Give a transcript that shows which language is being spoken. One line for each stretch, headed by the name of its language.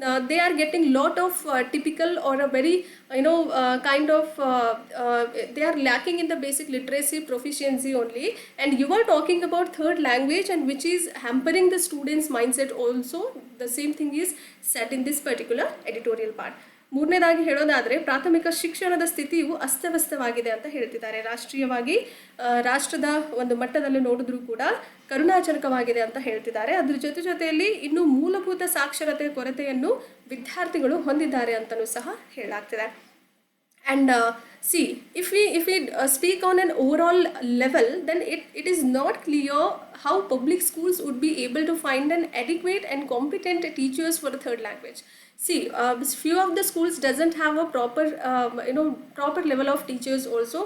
English: They are getting lot of typical or a very kind of they are lacking in the basic literacy proficiency only. And you are talking about third language, and which is hampering the students mindset also. The same thing is said in this particular editorial part.
Kannada: ಮೂರನೇದಾಗಿ ಹೇಳೋದಾದರೆ, ಪ್ರಾಥಮಿಕ ಶಿಕ್ಷಣದ ಸ್ಥಿತಿಯು ಅಸ್ತವ್ಯಸ್ತವಾಗಿದೆ ಅಂತ ಹೇಳ್ತಿದ್ದಾರೆ. ರಾಷ್ಟ್ರೀಯವಾಗಿ ರಾಷ್ಟ್ರದ ಒಂದು ಮಟ್ಟದಲ್ಲಿ ನೋಡಿದ್ರೂ ಕೂಡ ಕರುಣಾಜನಕವಾಗಿದೆ ಅಂತ ಹೇಳ್ತಿದ್ದಾರೆ. ಅದ್ರ ಜೊತೆಯಲ್ಲಿ ಇನ್ನೂ ಮೂಲಭೂತ ಸಾಕ್ಷರತೆ ಕೊರತೆಯನ್ನು ವಿದ್ಯಾರ್ಥಿಗಳು ಹೊಂದಿದ್ದಾರೆ ಅಂತಲೂ ಸಹ ಹೇಳಲಾಗ್ತಿದೆ.
English: And see, if we speak on an overall level, then it is not clear how public schools would be able to find an adequate and competent teachers for the third language. See, few of the schools doesn't have a proper level of teachers also.